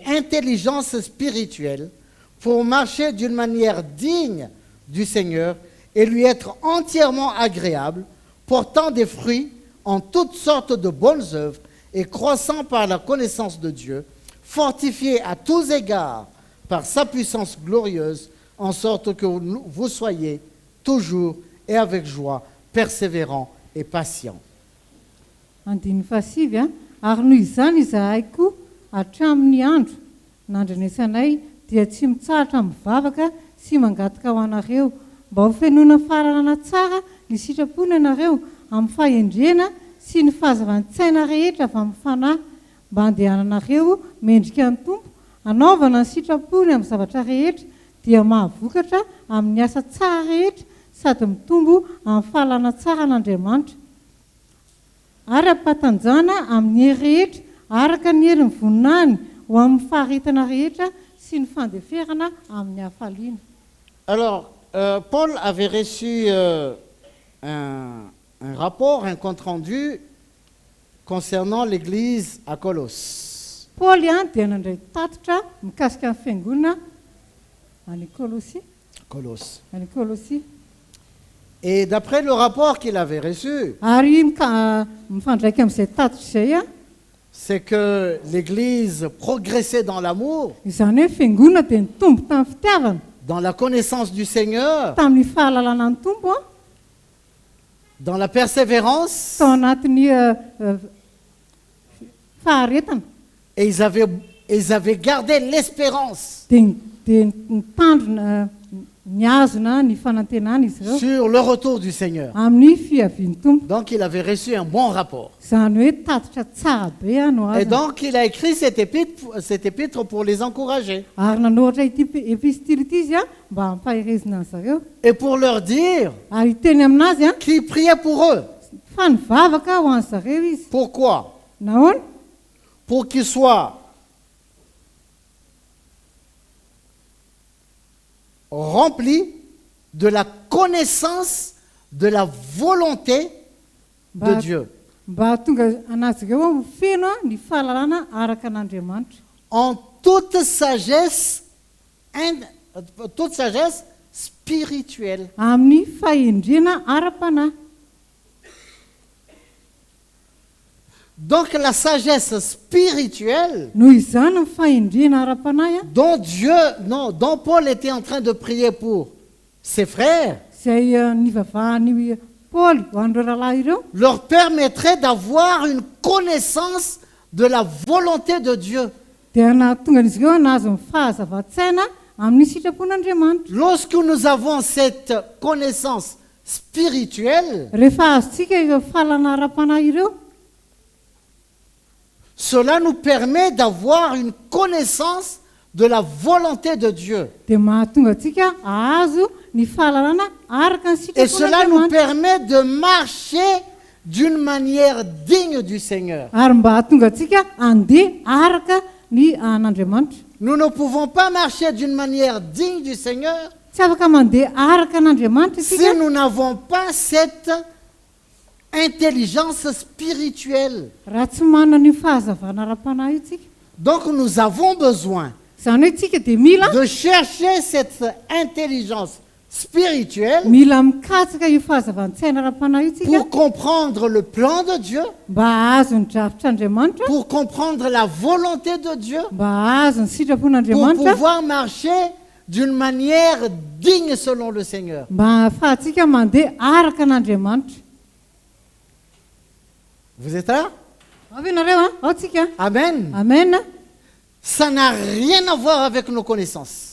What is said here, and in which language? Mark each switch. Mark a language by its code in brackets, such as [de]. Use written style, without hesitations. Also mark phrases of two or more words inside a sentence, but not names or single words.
[fr] intelligence spirituelle pour marcher d'une manière digne du Seigneur et lui être entièrement agréable, portant des fruits en toutes sortes de bonnes œuvres et croissant par la connaissance de Dieu, fortifié à tous égards par sa puissance glorieuse, en sorte que vous soyez toujours et avec joie, persévérants et patients. [mg] Andiny fasivy a ary noho izany izahay koa hatramin'ny andro nandrenesanay dia tsy mitsahatra mivavaka sy mangataka ho anareo mba ho fenoana fahalalana tsara ny sitrapony ianareo amin'ny fahendrena sy ny fahazavantsaina rehetra avy amin'ny fanahy mba handehananareo mendrika ny tompo hanaovana ny sitrapony amin'ny zavatra rehetra dia mahavokatra amin'ny asa tsara rehetra sady mitombo amin'ny fahalana tsara n'Andriamanitra ary ampatanjana amin'ny hery rehetra araka ny herin'ny voninahiny ho amin'ny faharetana rehetra sy ny fandeferana amin'ny hafaliana. [fr] Alors, Paul avait reçu un rapport, un compte-rendu concernant l'église à Colosse. [mg] Paul dia nandray tatitra mikasika ny fiangonana any Colosse. Colossie. [fr] Et d'après le rapport qu'il avait reçu, [mg] Ary mifandraika amin'izay tatitra izay a [fr] c'est que l'église progressait dans l'amour, [mg] izany hoe fiangonana dia nitombo tamin'ny fitiavana [fr] dans la connaissance du Seigneur, [mg] tamin'ny fahalalana ny tombo a [fr] dans la persévérance, [mg] tao anatin'ny faharetana [fr] et ils avaient gardé l'espérance [mg] dia nitandrina niazona ny fanantenana izy ireo [fr] sur le retour du Seigneur. [mg] amin'ny fiavian'ny tompo. [fr] Donc il avait reçu un bon rapport. [mg] Izany hoe tatitra tsara be no [fr] Et [mg] azy [fr] donc il a écrit cet épître pour les encourager [mg] ary nanoratra ity epistily ity izy a mba hampahirezina ny zareo [fr] et pour leur dire [mg] ary teny aminazy a [fr] qu'il priait pour eux. [mg] fa nivavaka ho an'ny zareo izy [fr] Pourquoi? [mg] nahoana [fr] Pour qu'ils soient remplis de la connaissance de la volonté de Dieu, [mg] mba tonga anazy ireo ho feno a ny fahalalana araka an'Andriamanitra [fr] en toute sagesse spirituelle. [mg] amin'ny fahendrena ara-panahy. [fr] Donc la sagesse spirituelle [mg] Noho izany ny fahendrena ara-panahy a [fr] dont Paul était en train de prier pour ses frères [mg] izay nivavahan'ny Paoly ho an'ireo rahalahy ireo [fr] leur permettrait d'avoir une connaissance de la volonté de Dieu. [mg] dia nahatonga an'izy ireo nahazo ny fahazava-tsaina amin'ny sitrapon'Andriamanitra. [fr] Lorsque nous avons cette connaissance spirituelle, [mg] Rehefa azontsika ireo fahalana ara-panahy ireo [fr] cela nous permet d'avoir une connaissance de la volonté de Dieu. [mg] dia mahatonga antsika ahazo ny fahalalana araka ny [fr] Et cela nous [mg] sitrapon'Andriamanitra [fr] permet de marcher d'une manière digne du Seigneur. [mg] ary mba hahatonga antsika andeha araka ny an'Andriamanitra. [fr] Nous ne pouvons pas marcher d'une manière digne du Seigneur [mg] Tsy afaka mandeha araka an'Andriamanitra [fr] si [mg] isika [fr] nous n'avons pas cette intelligence spirituelle. [mg] raha tsy manana ny fahazavana ara-panahy io tsika. [fr] Donc nous avons besoin [mg] Izany hoe tsika dia mila [fr] de chercher cette intelligence spirituelle [mg] mila mikatsaka io fahazavantsaina ara-panahy io tsika [fr] pour comprendre le plan de Dieu, [mg] mba ahazo ny drafitr'Andriamanitra, [fr] pour comprendre la volonté de Dieu, [mg] mba ahazo ny [fr] pour [mg] sitrapon'Andriamanitra, [fr] pouvoir marcher d'une manière digne selon le Seigneur. [mg] mba ahafahantsika mandeha araka an'Andriamanitra. [fr] Vous êtes là? [mg] Avy ianareo a ao tsika. Amen. Amen. [fr] Ça n'a rien à voir avec nos connaissances.